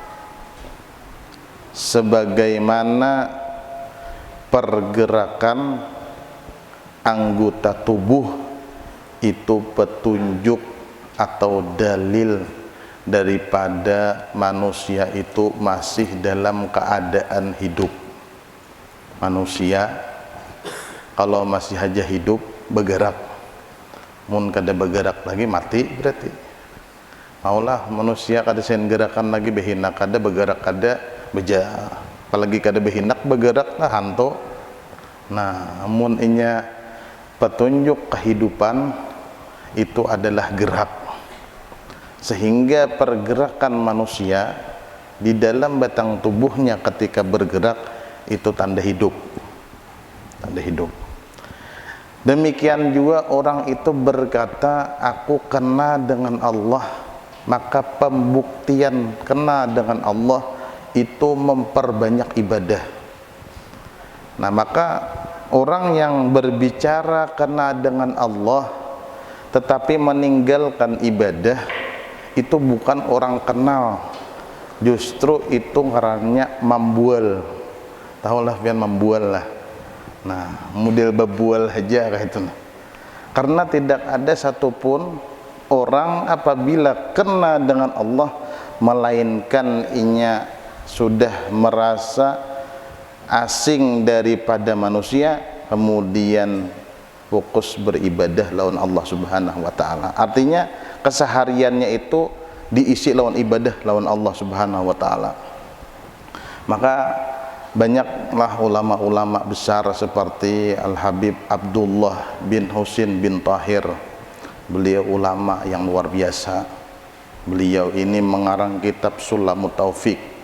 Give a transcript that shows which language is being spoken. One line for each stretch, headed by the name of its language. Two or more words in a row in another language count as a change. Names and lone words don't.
Indonesian: sebagaimana pergerakan anggota tubuh itu petunjuk atau dalil daripada manusia itu masih dalam keadaan hidup. Manusia kalau masih aja hidup bergerak,
Banjar: mun kada bergerak lagi mati berarti. Maulah manusia kada sen gerakan lagi behinak, kada bergerak kada beja, apalagi kada behinak bergerak lah hantu.
Indonesian: Nah, mun inya petunjuk kehidupan itu adalah gerak, sehingga pergerakan manusia di dalam batang tubuhnya ketika bergerak itu tanda hidup, tanda hidup. Demikian juga orang itu berkata, aku kena dengan Allah, maka pembuktian kena dengan Allah itu memperbanyak ibadah. Nah, maka orang yang berbicara kena dengan Allah tetapi meninggalkan ibadah itu bukan orang kenal, justru itu ngarannya membual.
Banjar: Tahulah pian membual lah. Nah, model bebual aja kayak itu.
Indonesian: Karena tidak ada satupun orang apabila kena dengan Allah melainkan inya sudah merasa asing daripada manusia, kemudian fokus beribadah lawan Allah
Arabic: سبحانه وتعالى.
Indonesian: Artinya kesehariannya itu diisi lawan ibadah lawan Allah
Arabic: سبحانه وتعالى.
Indonesian: Maka banyaklah ulama-ulama besar seperti Al-Habib Abdullah bin Husin bin Tahir. Beliau ulama yang luar biasa. Beliau ini mengarang kitab Sulamut Taufik.